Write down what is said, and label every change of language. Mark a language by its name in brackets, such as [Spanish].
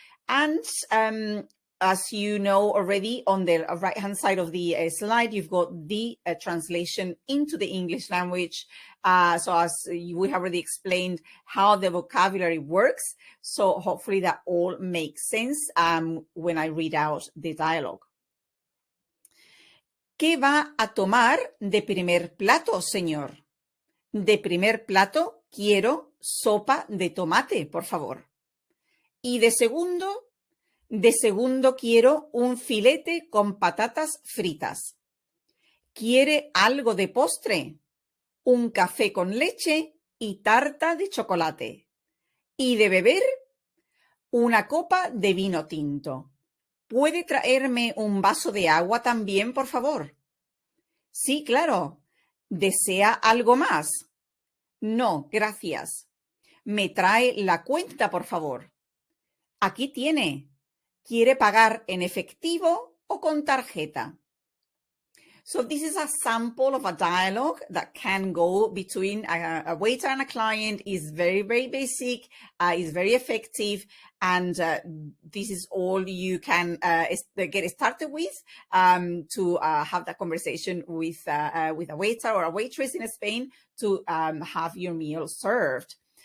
[English] And as you know already, on the right-hand side of the slide, you've got the translation into the English language. So as we have already explained how the vocabulary works, so hopefully that all makes sense when I read out the dialogue. [Spanish] ¿Qué va a tomar de primer plato, señor? De primer plato quiero sopa de tomate, por favor. Y de segundo quiero un filete con patatas fritas. ¿Quiere algo de postre? Un café con leche y tarta de chocolate. Y de beber, una copa de vino tinto. ¿Puede traerme un vaso de agua también, por favor? Sí, claro. ¿Desea algo más? No, gracias. ¿Me trae la cuenta, por favor? Aquí tiene. ¿Quiere pagar en efectivo o con tarjeta? [English] So this is a sample of a dialogue that can go between a waiter and a client. Is very, very basic, is very effective, and this is all you can get started with to have that conversation with a waiter or a waitress in Spain to have your meal served.